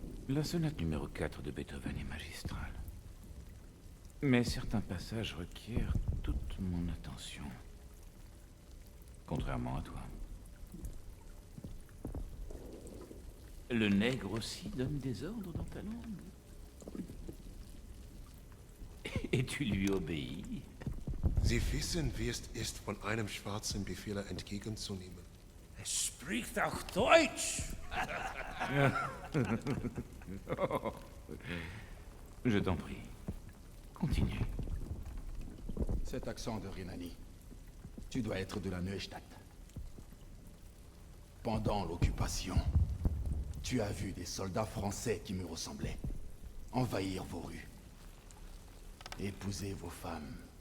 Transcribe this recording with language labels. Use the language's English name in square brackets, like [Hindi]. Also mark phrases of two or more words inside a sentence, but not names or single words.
[French] La sonate numéro 4 de Beethoven est magistrale. Mais certains passages requièrent toute mon attention. Contrairement à toi. Le nègre aussi donne des ordres dans ta langue. Et tu lui obéis. [German] Sie wissen, wie es ist, von einem schwarzen Befehler entgegenzunehmen. Er spricht auch Deutsch! [French] Je t'en prie. Continue. Cet accent de Rhénanie, tu dois être de la Neustadt. Pendant l'occupation, tu as vu des soldats français qui me ressemblaient envahir vos rues, épouser vos femmes.